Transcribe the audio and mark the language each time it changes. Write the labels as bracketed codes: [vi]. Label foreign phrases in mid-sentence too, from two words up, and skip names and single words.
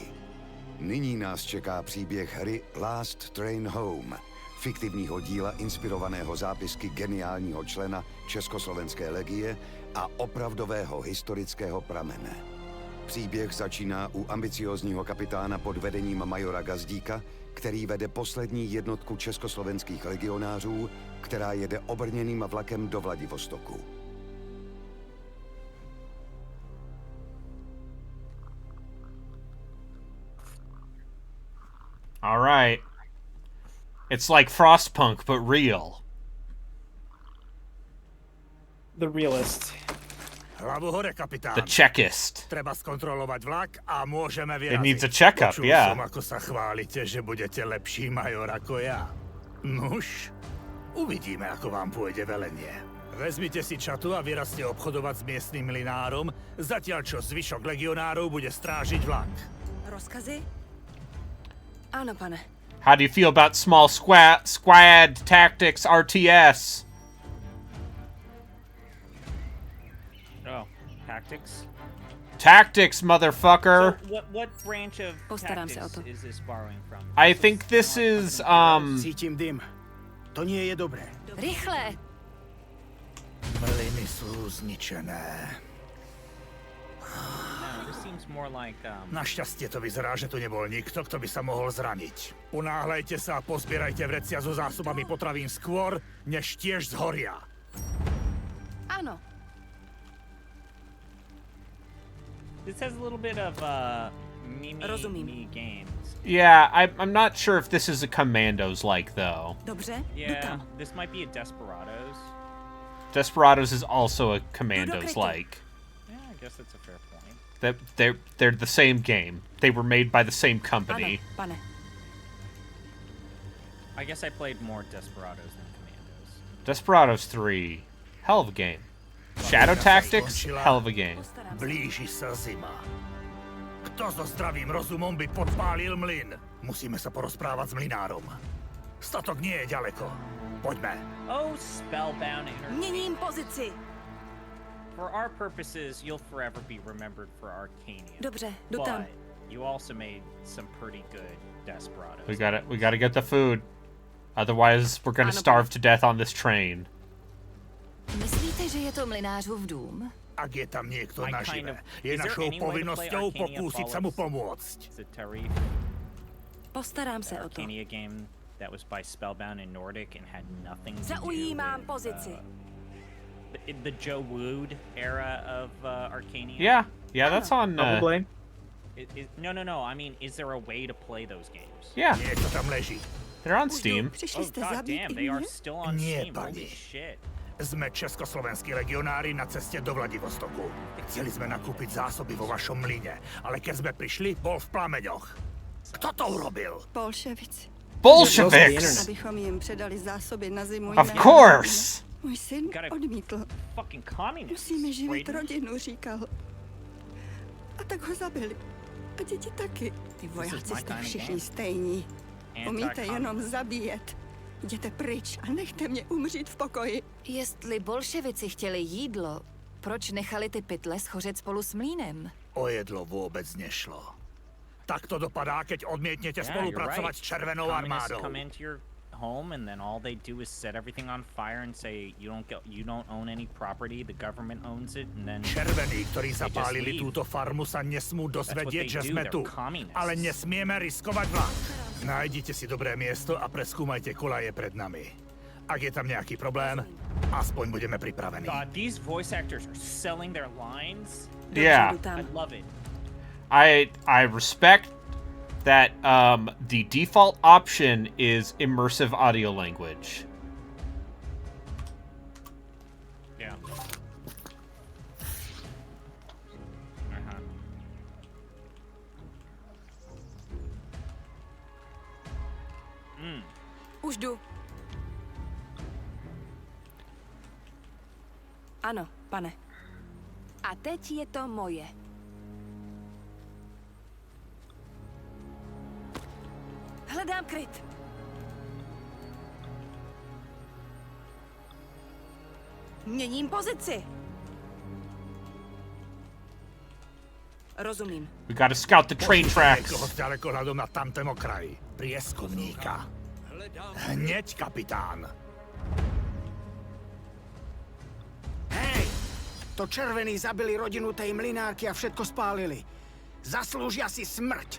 [cs] Nyní nás čeká příběh hry Last Train Home, fiktivního díla inspirovaného zápisky geniálního člena Československé legie a opravdového historického pramene. Příběh začíná u ambiciózního kapitána pod vedením majora Gazdíka, který vede poslední jednotku československých legionářů, která jede obrněným vlakem do Vladivostoku. [en] All right. It's like Frostpunk, but real. The realist. [sk] Hlavu hore, kapitán. [en] The Czechist. [sk] Treba zkontrolovať vlak a môžeme vyraziť. [en] It needs a checkup, [sk] Počul [en] yeah. [sk] som, ako sa chválite, že budete lepší major ako ja. Nuž, uvidíme, ako vám pôjde velenie. Vezmite si čatu a vyrazte obchodovať s miestnym mlynárom, zatiaľ čo zvyšok legionárov bude strážiť vlak. Rozkazy? Áno, pane. [en] How do you feel about small squad tactics RTS? Oh, tactics? Tactics, motherfucker. So what branch of tactics is this borrowing from? I think this is [sk] Cítim dym. To nie je dobré. [cs] Rychle! [sk] Mlyny sú zničené. [en] No, this seems more like, [sk] Našťastie to vyzerá, že tu nebol nikto, kto by sa mohol zraniť. Unáhľajte sa a pozbierajte vrecia so zásobami potravín skôr, než tiež zhoria. Áno. [en] This has a little bit of me games. Yeah, I'm not sure if this is a Commandos like though. [cs] Dobře, [en] yeah, this might be a Desperados. Desperados is also a Commandos like. Yeah, I guess that's a fair point. They're the same game. They were made by the same company. [cs] Pane. [en] I guess I played more Desperados than Commandos. Desperados 3, hell of a game. Shadow Tactics, hell of a game. [sk] Blíži sa zima. Kto so zdravým rozumom by podpálil mlyn? Musíme sa porozprávať s mlynárom. Statok nie je ďaleko. Poďme. [en] Oh, spellbound energy. [cs] Měním pozici. [en] For our purposes, you'll forever be remembered for Arcania. [cs] Dobře, jdu tam. [en] But you also made some pretty good Desperados. We gotta get the food. Otherwise, we're gonna starve to death on this train. [cs] Myslíte, že je to mlynářův dům? [sk] Ak je tam niekto nažive, je našou povinnosťou pokúsiť sa mu pomôcť. [cs] Postarám se o to. [en] Arcania game that was by Spellbound and Nordic and had nothing to do [cs] Zaujímám [en] with, [cs] pozici. [en] The Joe Wood era of Arcania. Yeah, that's on. Probably. No. I mean, is there a way to play those games? Yeah. [sk] Niečo tam leží. [en] They're on Steam. Oh god damn, they are still on Steam. Holy shit. [sk] Sme československí legionári na ceste do Vladivostoku. Chceli sme nakúpiť zásoby vo vašom mlyne, ale keď sme prišli, bol v plameňoch. Kto to urobil? Bolševici. [en] Bolsheviks! [cs] Abychom jim předali zásoby na zimu. [en] Of course! [cs] Můj syn odmítl. Musíme živit rodinu, říkal. A tak ho zabili. A děti taky. Ty vojáci jste všichni stejní. Umíte jenom zabíjet. Jděte pryč a nechte mě umřít v pokoji. Jestli bolševici chtěli jídlo, proč nechali ty pytle schořet spolu s mlýnem? [sk] O jedlo vôbec nešlo. Tak to dopadá, keď odmietnete spolupracovať s Červenou armádou. [en] Home and then all they do is set everything on fire and say you don't own any property, the government owns it, and then [sk] Červení, ktorí zapálili túto farmu, sa nesmú dozvedieť, že sme tu. Ale nesmieme riskovať vlak. Nájdite si dobré miesto a preskúmajte kolaje pred nami. Ak je tam nejaký problém, aspoň budeme pripravení. [en] God, these voice actors are selling their lines. Yeah. I love it. I respect that the default option is immersive audio language. Yeah. [cs] Už jdu. Ano, pane. A teď je to moje. Hledám kryt. Měním pozici. Rozumím. [en] We gotta scout the train tracks. [sk] Niekoho s ďalekohľadom na tamtém okraji. Prieskumníka. Hneď, kapitán. Hej! To červení zabili rodinu tej mlynárky a všetko spálili. Zaslúžia si smrť.